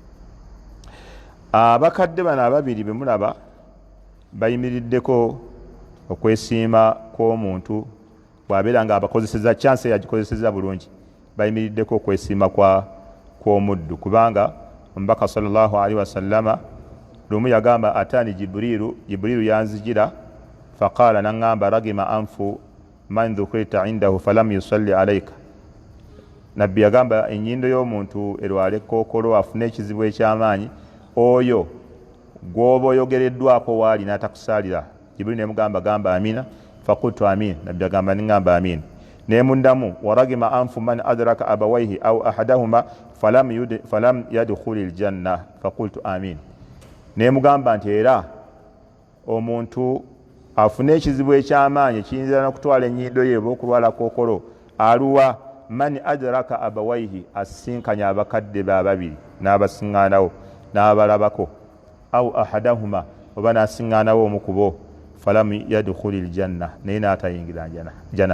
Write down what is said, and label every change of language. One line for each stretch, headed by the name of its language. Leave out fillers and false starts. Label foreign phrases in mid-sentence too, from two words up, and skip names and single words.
Ganda: Abakadde bano ababiri be mulaba bayimiriddeko okwesiima kw'omuntu bw'abeera nga abakozeseza chance yagikozeseza bulungi, bayimiriddeko okwesiima kw'omuddu, kubanga omubaka
Arabic: صلى الله عليه وسلم
Ganda: lumu yagamba
Arabic: أتاني جبريل
Ganda: yanzijira faqala nangamba
Arabic: رغم أنف من ذكرت عنده فلم يصل عليك.
Ganda: Nabbi yagamba enyindo y'omuntu erwale kookolo afune ekizibu ekyamaanyi, oyo gwoba oyogereddwako waali n'atakusaalira. Jibrilu nemugamba gamba amina,
Arabic: فقلت آمين.
Ganda: Nabbi yagamba ningamba amin.
Arabic: Nemundamu ورغم أنف من أدرك أبويه أو أحدهما فلم يدخل الجنة فقلت آمين.
Ganda: Nemugamba nti era omuntu afune ekizibu ekyamaanyi kiyinza n'okutwala ennyindo ye okulwala kookolo,
Arabic: ألوا من أدرك أبويه,
Ganda: asinkanya abakadde be ababiri n'abasiŋŋaanawo n'abalabako,
Arabic: أو أحدهما
Ganda: oba n'asiŋŋaanawo omu ku bo,
Arabic: فلم يدخل الجنة,
Ganda: naye n'atayingira jana.